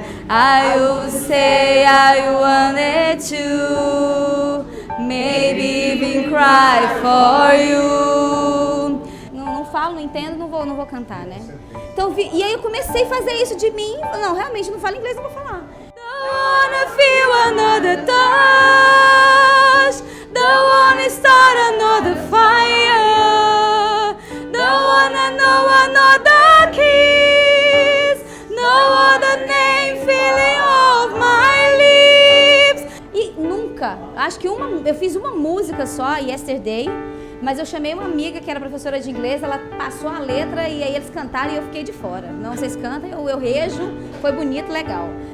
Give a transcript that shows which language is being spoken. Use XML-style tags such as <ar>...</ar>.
<en>I would say I wanted to, maybe even cry for you.</en> <pt>Não falo, não entendo, não vou cantar, né? Então, e aí eu comecei a fazer isso de mim. Não, realmente não falo inglês, não vou falar.</pt> <en>Don't wanna feel another touch. Don't wanna start another fire. Don't wanna know another kiss. No other name feeling of my lips.</en> <pt>E nunca, acho que eu fiz uma música só, Yesterday. Mas eu chamei uma amiga que era professora de inglês, ela passou a letra e aí eles cantaram e eu fiquei de fora. Não, vocês cantam, eu rejo, foi bonito, legal.</pt>